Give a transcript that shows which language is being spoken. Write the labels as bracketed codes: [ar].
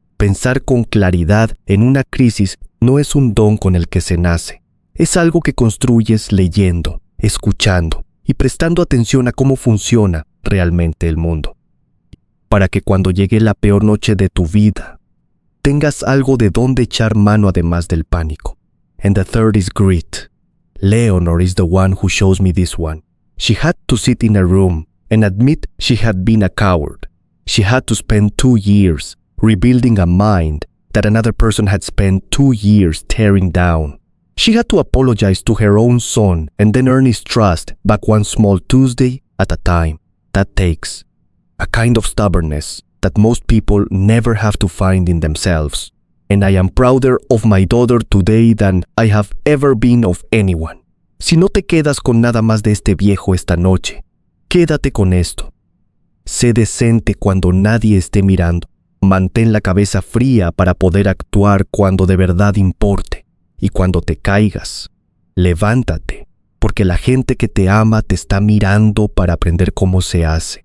[es] Pensar con claridad en una crisis no es un don con el que se nace. Es algo que construyes leyendo, escuchando y prestando atención a cómo funciona realmente el mundo. Para que cuando llegue la peor noche de tu vida, tengas algo de dónde echar mano además del pánico. [en] And the third is grit. Leonor is the one who shows me this one. She had to sit in a room and admit she had been a coward. She had to spend 2 years rebuilding a mind that another person had spent 2 years tearing down. She had to apologize to her own son and then earn his trust back one small Tuesday at a time. That takes a kind of stubbornness that most people never have to find in themselves. And I am prouder of my daughter today than I have ever been of anyone. [es] Si no te quedas con nada más de este viejo esta noche, quédate con esto. Sé decente cuando nadie esté mirando. Mantén la cabeza fría para poder actuar cuando de verdad importe. Y cuando te caigas, levántate, porque la gente que te ama te está mirando para aprender cómo se hace.